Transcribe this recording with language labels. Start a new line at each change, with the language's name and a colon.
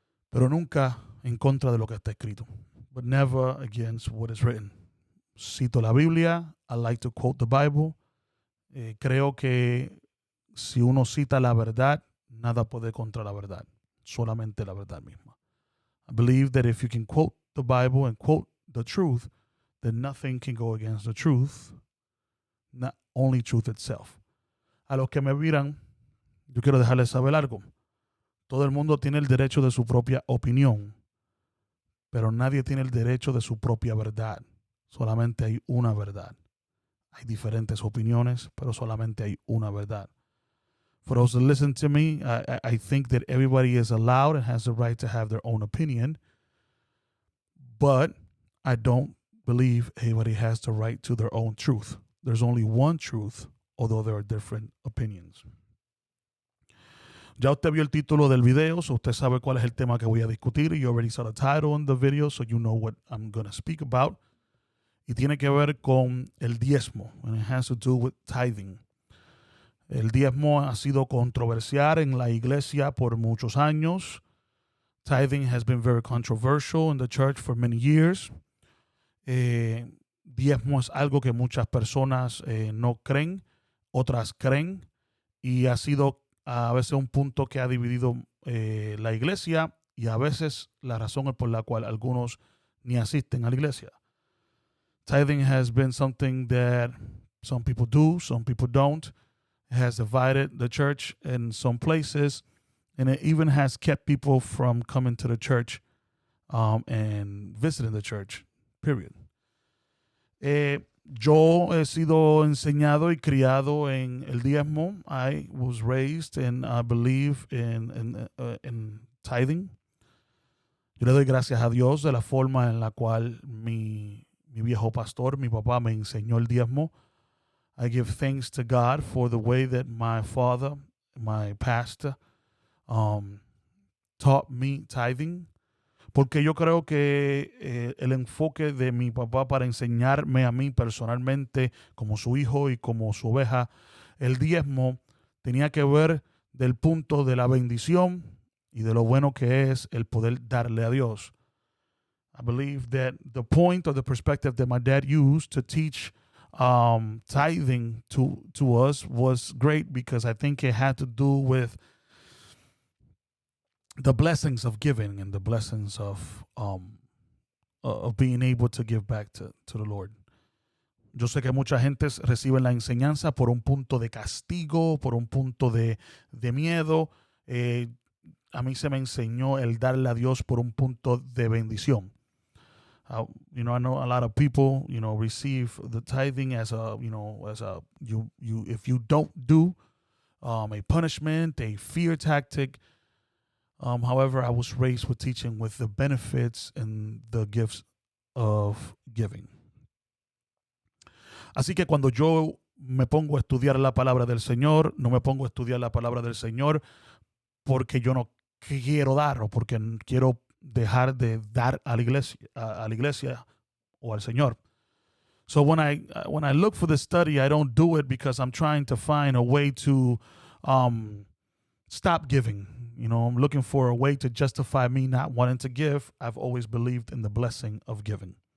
Spanish: Pero nunca en contra de lo que está escrito.
English: But never against what is written.
Spanish: Cito la Biblia.
English: I like to quote the Bible.
Spanish: Creo que si uno cita la verdad, nada puede contra la verdad. Solamente la verdad misma.
English: I believe that if you can quote the Bible and quote the truth, then nothing can go against the truth, not only truth itself.
Spanish: A los que me miran, yo quiero dejarles saber algo. Todo el mundo tiene el derecho de su propia opinión, pero nadie tiene el derecho de su propia verdad. Solamente hay una verdad. Hay diferentes opiniones, pero solamente hay una verdad.
English: For those that listen to me, I think that everybody is allowed and has the right to have their own opinion, but I don't believe everybody has the right to their own truth. There's only one truth, although there are different opinions.
Spanish: Ya usted vio el título del video, so usted sabe cuál es el tema que voy a discutir.
English: You already saw the title in the video, so you know what I'm going to speak about.
Spanish: Y tiene que ver con el diezmo,
English: and it has to do with tithing.
Spanish: El diezmo ha sido controversial en la iglesia por muchos años.
English: Tithing has been very controversial in the church for many years.
Spanish: Diezmo es algo que muchas personas no creen, otras creen, y ha sido a veces un punto que ha dividido la iglesia y a veces la razón por la cual algunos ni asisten a la iglesia.
English: Tithing has been something that some people do, some people don't. It has divided the church in some places, and it even has kept people from coming to the church and visiting the church, period.
Spanish: Yo he sido enseñado y criado en el diezmo.
English: I was raised and I believe in tithing.
Spanish: Yo le doy gracias a Dios de la forma en la cual mi viejo pastor, mi papá, me enseñó el diezmo.
English: I give thanks to God for the way that my father, my pastor, taught me tithing.
Spanish: Porque yo creo que el enfoque de mi papá para enseñarme a mí personalmente, como su hijo y como su oveja, el diezmo tenía que ver del punto de la bendición y de lo bueno que es el poder darle a Dios.
English: I believe that the point or the perspective that my dad used to teach tithing to us was great, because I think it had to do with the blessings of giving and the blessings of being able to give back to the Lord.
Spanish: Yo sé que mucha gente recibe la enseñanza por un punto de castigo, por un punto de miedo. a mí se me enseñó el darle a Dios por un punto de bendición.
English: I know a lot of people, receive the tithing as if you don't do a punishment, a fear tactic. However, I was raised with teaching with the benefits and the gifts of giving.
Spanish: Así que cuando yo me pongo a estudiar la palabra del Señor, no me pongo a estudiar la palabra del Señor porque yo no quiero dar o porque quiero dejar de dar a la iglesia o al Señor.
English: So when I look for the study, I don't do it because I'm trying to find a way to stop giving. I'm looking for a way to justify me not wanting to give. I've always believed in the blessing of giving.